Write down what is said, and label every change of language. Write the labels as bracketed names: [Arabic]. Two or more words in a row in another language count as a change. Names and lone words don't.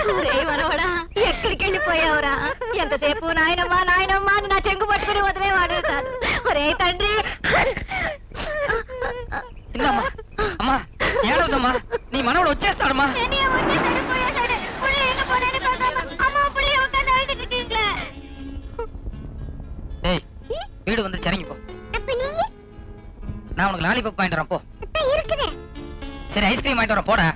[Telugu] మనవడా ఎక్కడికి వెళ్ళిపోయావురా? ఎంతసేపు నాయనమ్మా నాయనమ్మా అని నా చెంగు పట్టుకుని వదిలేవాడు కాదు. ఒరే తండ్రి, అమ్మా ఏడవదమ్మా, నీ మనవడు వచ్చేస్తాడమ్మా. [Tamil] வீடு வந்து சரிங்க போ. நான் உனக்கு லாலிபாப் வாங்கிட்டு வரேன் போ. சரி ஐஸ்கிரீம் வாங்கிட்டு வரேன் போடா.